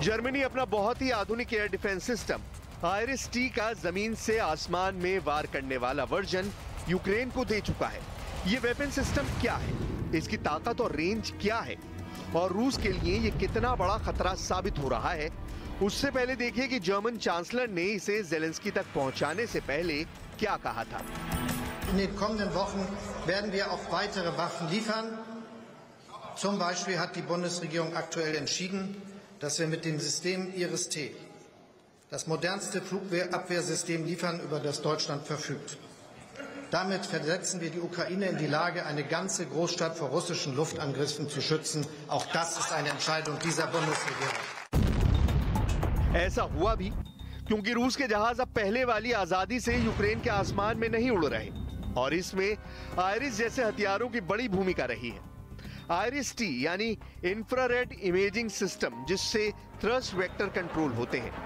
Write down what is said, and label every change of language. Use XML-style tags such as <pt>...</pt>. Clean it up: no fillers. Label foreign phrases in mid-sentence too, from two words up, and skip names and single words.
<hi>जर्मनी अपना बहुत ही आधुनिक</hi> <en>air defense system</en> <hi>IRIS-T का जमीन से आसमान में वार करने वाला वर्जन यूक्रेन को दे चुका है। ये</hi> <en>weapon system</en> <hi>क्या है, इसकी ताकत और रेंज क्या है और रूस के लिए ये कितना बड़ा खतरा साबित हो रहा है, उससे पहले देखिए कि जर्मन चांसलर ने इसे ज़ेलेंस्की तक पहुंचाने से पहले क्या कहा था।</hi> <de>In den kommenden Wochen werden wir auch weitere Waffen liefern. Zum Beispiel hat die Bundesregierung aktuell entschieden, dass wir mit dem System IRIS-T das modernste Flugabwehrsystem liefern, über das Deutschland verfügt. Damit versetzen wir die Ukraine in die Lage, eine ganze Großstadt vor russischen Luftangriffen zu schützen. Auch das ist eine Entscheidung dieser Bundesregierung.</de> <hi>ऐसा हुआ भी क्योंकि रूस के जहाज अब पहले वाली आजादी से यूक्रेन के आसमान में नहीं उड़ रहे और इसमें आयरिस जैसे हथियारों की बड़ी भूमिका रही है। IRIS-T यानी</hi> <en>infrared imaging system,</en> <hi>जिससे</hi> <en>thrust vector control</en> <hi>होते हैं।</hi>